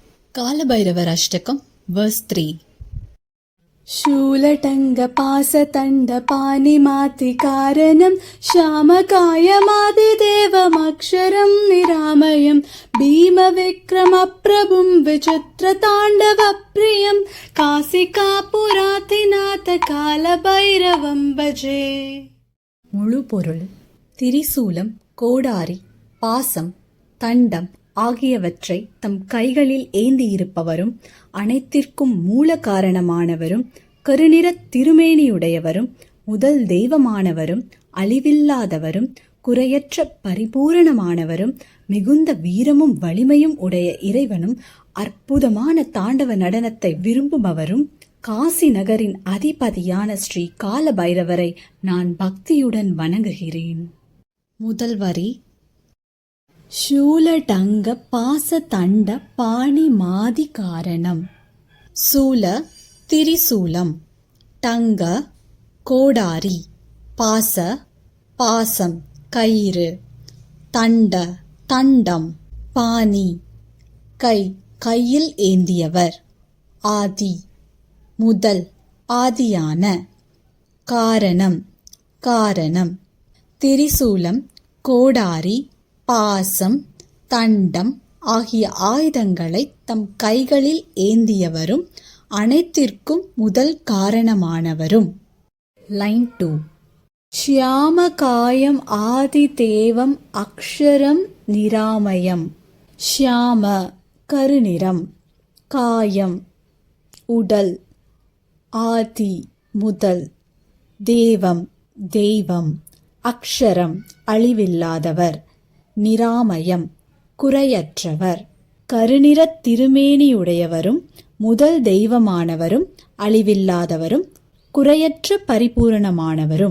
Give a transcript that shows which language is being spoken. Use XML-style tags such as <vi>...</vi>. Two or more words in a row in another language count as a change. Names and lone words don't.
<ta>காலபைரவர் அஷ்டகம் verse 3.</ta> <sa>शूलटङ्गपासतण्डपानिमातिकारणं श्यामकायमादिदेवमक्षरं निरामयं भीमविक्रमप्रभुं विचित्रताण्डवप्रियं कासिकापुरातिनाथकालभैरवं भजे.</sa> <ta>முழு பொருள்: திரிசூலம், கோடாரி, பாசம், தண்டம் ஆகியவற்றை தம் கைகளில் ஏந்தியிருப்பவரும், அனைத்திற்கும் மூல காரணமானவரும், கருநிறத் திருமேனியுடையவரும், முதல் தெய்வமானவரும், அழிவில்லாதவரும், குறையற்ற பரிபூரணமானவரும், மிகுந்த வீரமும் வலிமையும் உடைய இறைவனும், அற்புதமான தாண்டவ நடனத்தை விரும்புபவரும், காசி நகரின் அதிபதியான ஸ்ரீ கால பைரவரை நான் பக்தியுடன் வணங்குகிறேன். முதல் வரி:</ta> <sa>शूलटङ्ग पासतण्ड पाणिमादि कारणं.</sa> <ta>சூல திரிசூலம், டங்க கோடாரி, பாச பாசம் கயிறு, தண்ட தண்டம், பாணி கையில் ஏந்தியவர், ஆதி முதல் ஆதியான, காரணம் காரணம், திரிசூலம், கோடாரி, பாசம், தண்டம் ஆகிய ஆயுதங்களை தம் கைகளில் ஏந்தியவரும், அனைத்திற்கும் முதல் காரணமானவரும். லைன் 2.</ta> <sa>श्यामकायम् आदिदेवम् अक्षरं निरामयम्.</sa> <ta>ஷியாம கருநிறம், காயம் உடல், ஆதி முதல், தேவம் தெய்வம், அக்ஷரம் அழிவில்லாதவர், நிராமயம் குறையற்றவர், கருநிறத் திருமேனியுடையவரும், முதல் தெய்வமானவரும், அழிவில்லாதவரும், குறையற்ற பரிபூரணமானவரும்.</ta>